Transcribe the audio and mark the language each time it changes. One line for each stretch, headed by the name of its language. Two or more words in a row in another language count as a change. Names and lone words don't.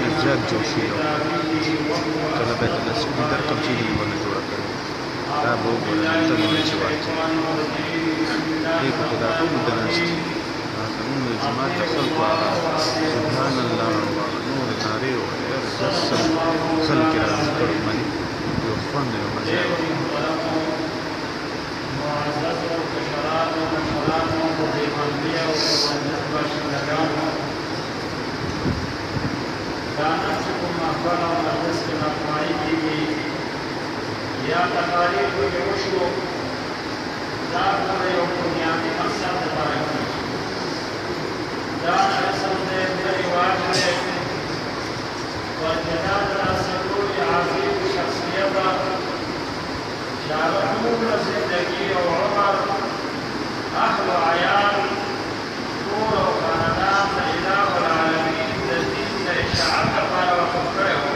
Pashto: غیرت جوړ شي او کله به د سپیډر کمزوري ونه جوړه کړي دا به وګورئ ته نو چې وایي دې په دا ټول درنست زمونږ د جماعت د خلکو هغه
Arabic: سبحان الله
Pashto: او نور نارې او خلک یې را کړي باندې یو خوند یو مزه یا تقاریر کو جو شو دا پر یو بنیادی مقصد لپاره دا رسم دې د رواج دې ورکدا د رسول عظیم شخصیت شارحون زندگی او عمر اهل عیال ټول او خاندان د
Arabic: اله العالمین
Pashto: د دین د اشاعت لپاره وقف کړو